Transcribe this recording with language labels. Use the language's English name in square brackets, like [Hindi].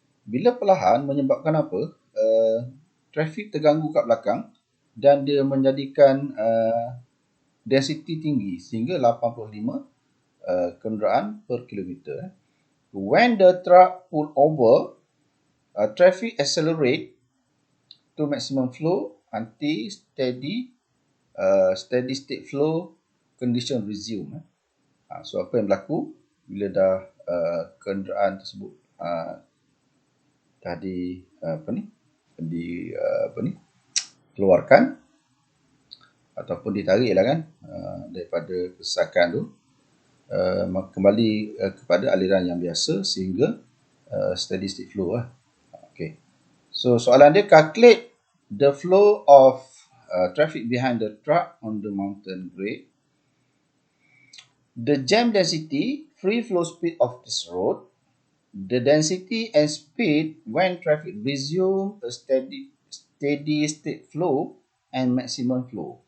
[Malay] Bila perlahan menyebabkan apa? Trafik terganggu kat belakang dan dia menjadikan density tinggi sehingga 85 kenderaan per kilometer. [English] When the truck pull over, traffic accelerate to maximum flow until steady state flow condition resume. [Malay] So apa yang berlaku bila dah kenderaan tersebut dah keluarkan ataupun ditarik lah kan daripada kesesakan tu, kembali kepada aliran yang biasa sehingga steady state flow lah. [English] Okay. [Malay] So soalan dia, [English] calculate the flow of traffic behind the truck on the mountain grade. The jam density, free flow speed of this road, the density and speed when traffic resume a steady state flow, and maximum flow.